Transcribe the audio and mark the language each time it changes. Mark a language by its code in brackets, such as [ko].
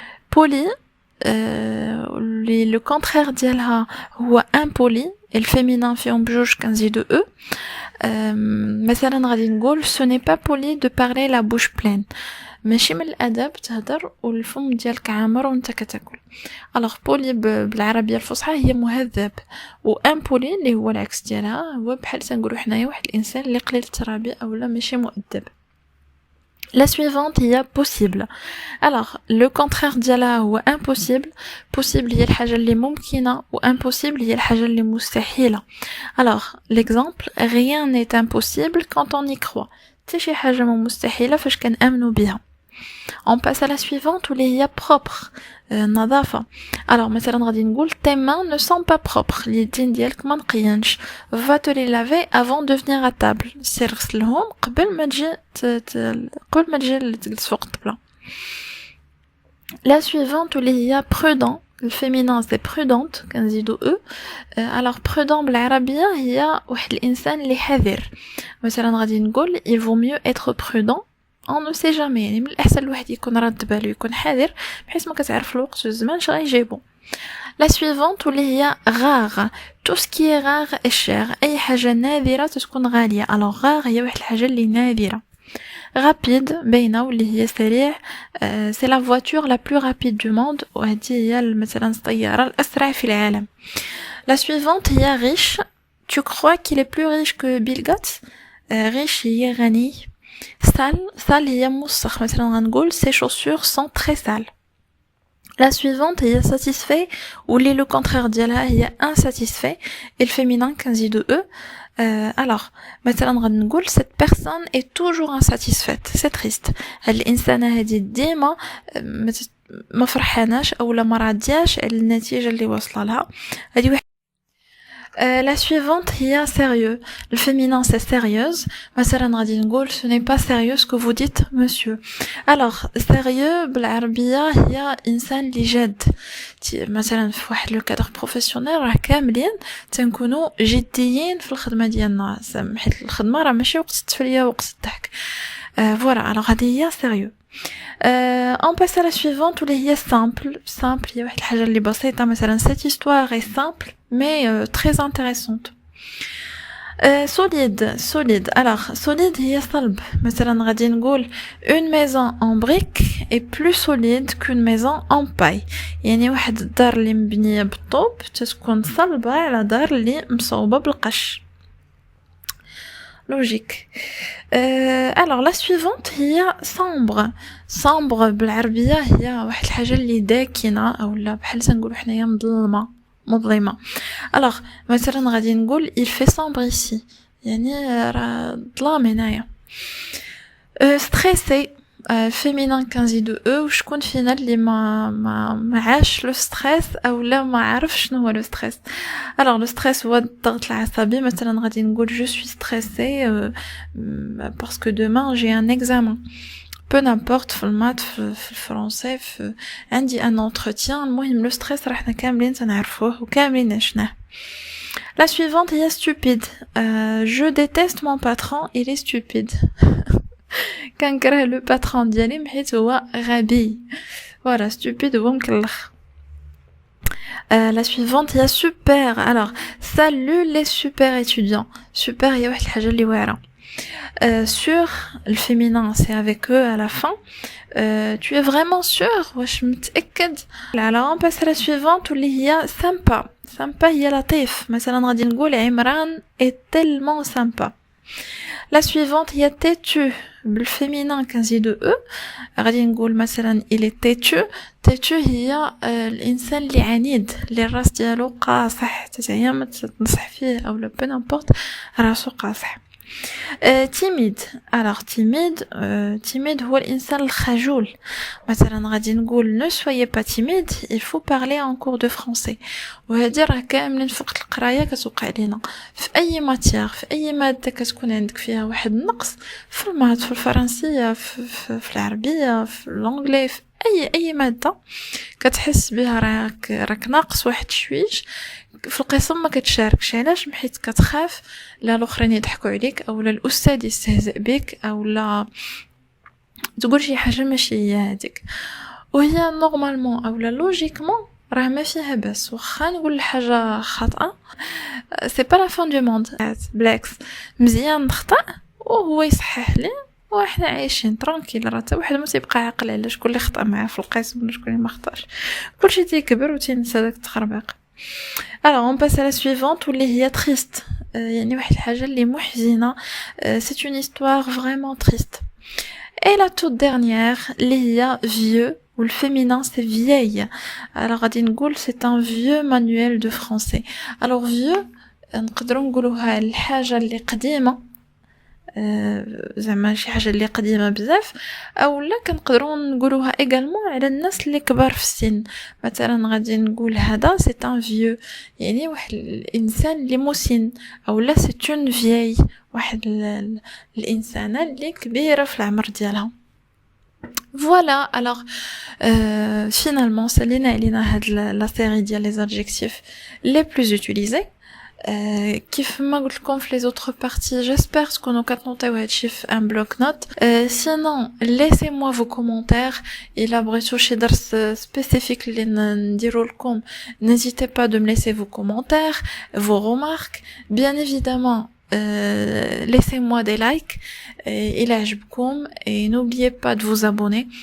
[fr] Poli, le contraire ديالها هو impoli et le féminin [ar] فيهم بجوج كنزيدو [fr] e. [ar] مثلا غادي نقول [fr] ce n'est pas poli de parler la bouche pleine. [ar] ماشي من الادب تهدر والفم ديالك عامر وانت كتاكل. alors poli بالعربيه الفصحى هي مهذب و impoli اللي هو العكس ديالها هو بحال تنقولوا حنايا واحد الانسان اللي قليل الترابيه اولا ماشي مؤدب. [fr] La suivante il y a possible. Alors le contraire ديالها هو impossible. [ar] Possible هي الحاجة اللي ممكنة و impossible هي الحاجة اللي مستحيلة. [fr] Alors l'exemple rien n'est impossible quand on y croit. [ar] حتى شي حاجة مستحيلة فاش كنآمنوا بها. [fr] On passe à la suivante où il y a propre. [ar] نظافة. [fr] Alors [ar] مثلا غادي نقول [fr] tes mains ne sont pas propres. [ar] اليدين ديالك ما نقيينش. [fr] Va te les laver avant de venir à table. [ar] سير غسلهم قبل ما تجي تجلس فوق الطبلة. [fr] La suivante où il y a prudent. Le féminin c'est prudente كنزيدو e. [ar] Alors prudent بالعربية هي واحد الإنسان اللي حذر. مثلا غادي نقول [fr] il vaut mieux être prudent. On ne sait jamais. [ar] يعني من الأحسن الواحد يكون رد بالو يكون حذر بحيث ما كتعرف الوقت والزمان اش غيجيبو. [fr] La suivante [ar] اللي هي [fr] rare. Tout ce qui est rare est cher. [ar] أي حاجة نادرة تكون غالية. Alors rare هي واحد الحاجة اللي نادرة. Rapide باينة واللي هي سريع. [fr] C'est la voiture la plus rapide du monde. [ar] وهذه هي مثلا الطيارة الأسرع في العالم. [fr] La suivante هي riche. Tu crois qu'il est plus riche que Bill Gates? [ar] Riche هي غني. Sale هي موسخ. مثلا غنقول [fr] ses chaussures sont très sales. La suivante هي satisfait ou le contraire ديالها هي insatisfait et le féminin كنزيدو e. Alors [ar] مثلا غنقول [fr] cette personne est toujours insatisfaite. C'est triste. [ar] هاد الإنسانة هادي ديما ما فرحاناش أو ما راضياش على النتيجة اللي واصلة لها. هادي واحد. [fr] La suivante هي sérieux. Le féminin c'est sérieuse. [ar] مثلا غادي نقول [fr] ce n'est pas sérieux ce que vous dites monsieur. [ar] Alors sérieux بالعربية هي إنسان اللي جاد. مثلا في واحد لو كادر بروفيسيونيل راه كاملين تنكونوا جديين في الخدمة ديالنا حيت الخدمة راه ماشي وقت التفلية وقت الضحك. [fr] voilà alors [ar] هذه هي [fr] sérieux. On passe à la suivante où il y a simple. [ar] Simple هي واحد الحاجة اللي بسيطة. [fr] مثلا cette histoire est simple mais très intéressante. Solide. Alors solide هي صلب. [ar] مثلا غادي نقول [fr] une maison en brique est plus solide qu'une maison en paille. [ar] يعني واحد الدار اللي مبنية بالطوب تتكون صلبة على دار اللي مصوبة بالقش. [fr] Logique. [ar] Alors la suivante هي sombre بالعربية هي واحد الحاجة اللي داكنة أولا بحال تنقولوا حنايا مظلمة. Alors مثلا غادي نقول [fr] il fait sombre ici [ar] يعني راه ظلام هنايا. stressé féminin كنزيدو e وشكون فينا اللي ما عاش لو ستريس اولا ما عرف شنو هو لو ستريس. alors لو ستريس هو الضغط العصبي. مثلا غادي نقول [fr] je suis stressée parce que demain j'ai un examen. [ar] peu n'importe في المات في الفرنسي عندي ان entretien. المهم لو ستريس راه حنا كاملين تنعرفوه وكاملين عشناه. [fr] La suivante هي stupide. Je déteste mon patron, il est stupide. [ar] كنكره لو باترون ديالي حيت هو غبي. voilà stupide هو مكلخ. [fr] La suivante هي super. alors salut les super étudiants. super [ar] هي واحد الحاجه اللي واعره. [fr] Sur le féminin, c'est avec eux à la fin. Tu es vraiment sûr? [ar] واش متأكد؟ [fr] Alors on passe à la suivante [ar] واللي هي [fr] sympa. [ar] Sympa هي لطيف. مثلا غادي نقول عمران [fr] est tellement sympa. La suivante هي têtu. [ar] بالفيمينان كنزيدو او غادي نقول مثلا [fr] il est têtu. [ar] têtu هي الانسان اللي عنيد اللي الراس ديالو قاصح حتى هي ما تنصح فيه او لا peu importe راسو قاصح. [fr] timide. [ar] Alors timide هو الانسان الخجول. مثلا غادي نقول [fr] ne soyez pas timide, il faut parler en cours de français. [ar] وهذه راه كاملين في وقت القرايه كتوقع لينا في اي ماتير، في اي ماده كتكون عندك فيها واحد النقص، في المات، في الفرنسيه، في العربيه، في الانجلي، في اي ماده كتحس بها راك ناقص واحد شويش في القسم ما كتشاركش. علاش؟ حيت كتخاف لا الاخرين يضحكوا عليك او لا الاستاذ يستهزئ بك او لا تقول شي حاجه ماشي هي هذيك. وهي نورمالمون او لا لوجيكمون راه ما فيها بس، واخا نقول حاجه خاطئه [fr] سي با لا فان دو موند، [ar] بالعكس مزيان نخطا وهو يصحح لي وحنا عايشين ترانكيل. راه حتى واحد ما تيبقى عاقل على شكون اللي خطا معاه في القسم ولا شكون اللي ما خطاش، كلشي تيكبر وتنسى داك التخربيق. [fr] Alors on passe à la suivante [ar] واللي هي [fr] triste. [ar] يعني واحد الحاجه اللي محزنه. [fr] C'est une histoire vraiment triste. Et la toute dernière [ar] اللي هي [fr] vieux ou le féminin c'est vieille. Alors [ar] غادي نقول [fr] c'est un vieux manuel de français. [ar] Alors vieux نقدروا نقولوها الحاجه اللي قديمه، زعما شي حاجه اللي قديمه بزاف، او لا كنقدروا نقولوها ايغالمون على الناس اللي كبار في السن. مثلا غادي نقول هذا [fr] سي ان فيو، [ar] يعني واحد الانسان اللي مسن، او لا [fr] سي اون فيي، [ar] واحد الانسانه اللي كبيره في العمر ديالها. [fr] Voilà, alors finalement [ar] سالينا علينا هاد [fr] la série ديال les adjectifs les plus utilisés. [ar] كيف ما قلت لكم في [fr] les autres parties, j'espère [ar] تكونوا كتنوطيو هادشي في [fr] un bloc-notes. Sinon laissez-moi vos commentaires. [ar] إلا بغيتو شي درس spécifique اللي نديرو لكم, [fr] n'hésitez pas de me laisser vos commentaires, vos remarques. Bien évidemment laissez-moi des likes [ar] إلا عجبكم, [fr] et n'oubliez pas de vous abonner.